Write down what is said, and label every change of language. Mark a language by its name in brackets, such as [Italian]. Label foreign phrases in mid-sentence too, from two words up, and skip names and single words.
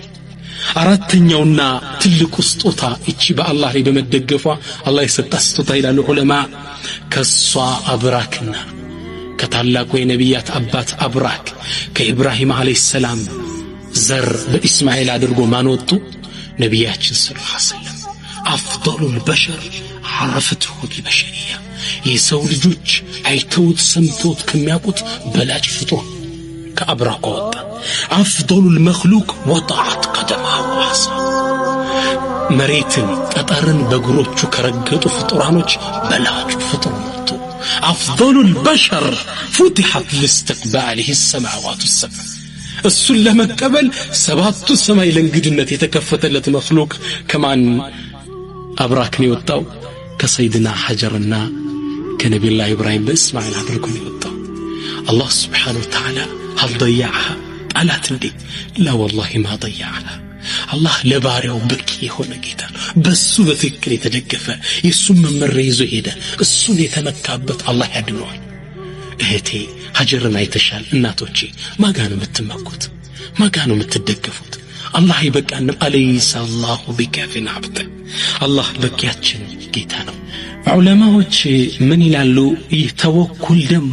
[Amharic] አራተኛውና ትልቁ ስጦታ እቺ በአላህ ላይ በመደገፏ አላህ የሰጣት ስጦታ ይላሉ ዑለማ። ከሷ አብራክና ከታላቁ የነቢያት አባት አብራክ ከኢብራሂም አለይሂ ሰላም ዘር በእስማኤል አድርጎ ማንወጡ ነቢያችን [Arabic] صلى الله عليه وسلم أفضل البشر عرفته البشرية [Amharic] የሰው ልጆች አይተውት ሰምተውት ከሚያውቁት በላጭ ፍጡር ከአብራክ ወጣ። [Arabic] أفضل مخلوق [Amharic] ወጣዐት ቀደማሁ አሳ መሬትን ጠጠርን በእግሮቹ ከረገጡ ፍጡራኖች በላጩ ፍጡር መጥቶ [Arabic] أفضل البشر فتحت لاستقباله السماوات السبع [Amharic] እሱን ለመቀበል 7ቱ ሰማይ ለእንግድነት የተከፈተለት መኽሉቅ ከማን አብራክ ነው የወጣው? ከሰይድና ሐጀርና ከነቢዩላህ ኢብራሂም በእስማኤል አድርጎ ነው የወጣው። አላህ [Arabic] سبحانه وتعالى هل ضيعها [Amharic] ጣላት እንዴ? [Arabic] لا والله ما ضيعها። [Amharic] አላህ ለባሪያው በቂ የሆነ ጌታ፣ በሱ በትክክል የተደገፈ የሱን መመሪያ ይዞ ሄደ። እሱን የተመካበት አላህ ያድነዋል። እህቴ ሐጀርን አይተሻል። እናቶቼ ማጋ ነው የምትመኩት? ማጋኑ የምትደገፉት አላህ ይበቃንም [Arabic] أليس الله بكاف عبده [Amharic] አላህ በቂያችን ጌታ ነው ዑለማዎች ምን ይላሉ ይህ ተወኩል ደግሞ